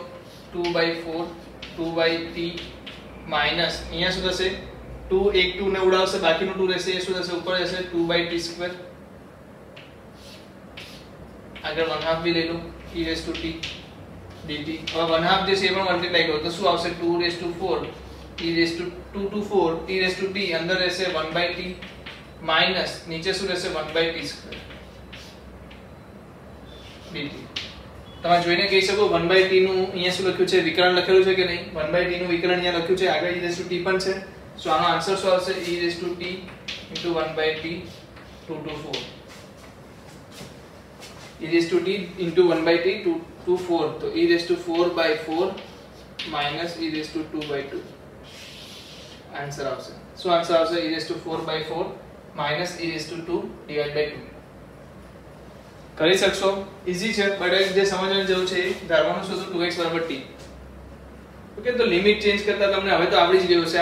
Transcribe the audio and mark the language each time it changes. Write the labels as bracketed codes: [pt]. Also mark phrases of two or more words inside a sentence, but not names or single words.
[gu] 2/4 2/t માઈનસ અહીંયા શું થશે? 2 એક 2 ને ઉડાવશે, બાકીનું 2 રહેશે. એ શું થશે? ઉપર જશે 2/t². આગળ 1/2 બી લઈ લો. e⁻t dt. હવે 1/2 જે છે એ પણ મલ્ટીપ્લાય કરો તો શું આવશે? 2/4 e⁻2 to 4 e⁻t અંદર રહેશે 1/t માઈનસ નીચે શું રહેશે? 1/t² dt. તમે જોઈને કહી શકો 1/t નું અહીંયા શું લખ્યું છે? વિકર્ણ લખેલું છે કે નહીં? 1/t નું વિકર્ણ અહીંયા લખ્યું છે, આગળ e⁻t પણ છે. સો આનો આન્સર શું આવશે? e⁻t * 1/t 2 to 4. e⁻t * 1/t 2 to 4 તો e⁻4/4 - e⁻2/2 આન્સર આવશે. શું આન્સર આવશે? e⁻4/4 - e⁻2/2. કરી શકશો? ઈઝી છે, બટ જે સમજવાની જરૂર છે એ ધારવાનું શું હતું? 2x = t. ઓકે, તો [en] limit change [gu] કરતા તમને હવે તો આવડી જ ગયું છે.